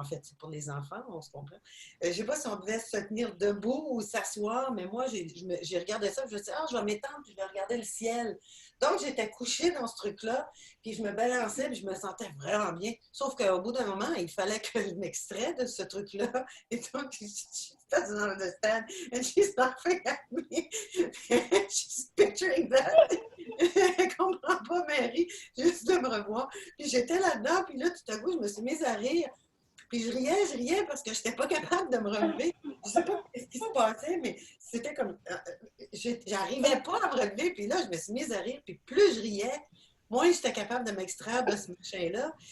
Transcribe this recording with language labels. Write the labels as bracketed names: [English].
[French] En fait, c'est pour les enfants, on se comprend. Je ne sais pas si on devait se tenir debout ou s'asseoir, mais moi, j'ai regardé ça, je me suis dit, je vais m'étendre, puis je vais regarder le ciel. Donc, j'étais couchée dans ce truc-là, puis je me balançais, puis je me sentais vraiment bien. Sauf qu'au bout d'un moment, il fallait que je m'extrais de ce truc-là. Et donc, [English] she doesn't understand, and she's laughing at me. She's picturing that. [French] Elle ne comprend pas, Mary, juste de me revoir. Puis j'étais là-dedans, puis là, tout à coup, je me suis mise à rire. Puis je riais parce que je n'étais pas capable de me relever. Je ne sais pas ce qui se passait, mais c'était comme... j'arrivais pas à me relever. Puis là, je me suis mise à rire. Puis plus je riais, moins j'étais capable de m'extraire de ce machin-là.